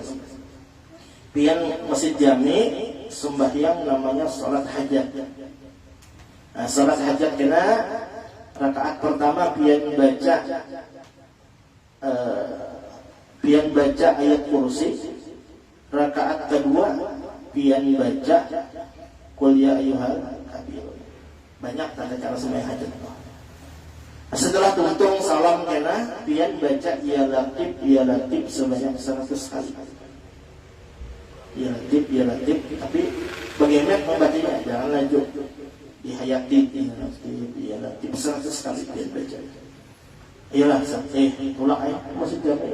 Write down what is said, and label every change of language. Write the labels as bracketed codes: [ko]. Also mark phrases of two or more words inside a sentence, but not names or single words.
[bjn] Pian masjid jami sembahyang namanya salat hajat. Nah, salat hajat kena rakaat pertama pian baca ayat kursi. Rakaat kedua pian baca qul ya ayyuhal kafirun. Banyak tanda cara sembahyang hajat. Setelah tuntung salam kena pian baca [ar] يا لطيف [bjn] sebanyak 100 kali. [ar] يا لطيف, [bjn] tapi bagaimana membacanya? Jangan lanjut dihayati [ar] يا لطيف [bjn] 100 kali pian baca. Iyalah, tulak masjid jami.